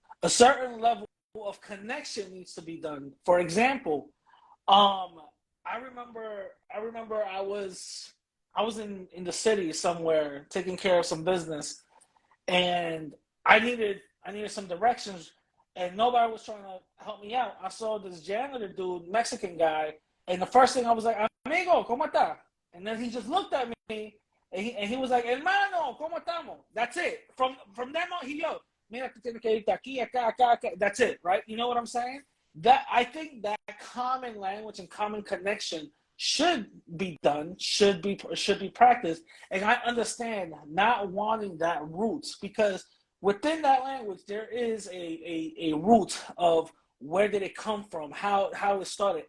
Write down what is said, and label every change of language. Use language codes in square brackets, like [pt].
[en] A certain level of connection needs to be done. For example, um, I remember I was in the city somewhere taking care of some business, and I needed some directions, and nobody was trying to help me out. I saw this janitor dude, Mexican guy, and the first thing I was like, [es] "Amigo, cómo está?" [en] And then he just looked at me, and he was like, [es] "Hermano, cómo estamos?" [en] That's it. From then on, he [es] yo, mira, tú tienes que irte aquí, acá, acá, acá. [en] That's it, right? You know what I'm saying? That I think that common language and common connection should be done, should be practiced. And I understand not wanting that roots because within that language there is a root of where did it come from, how it started.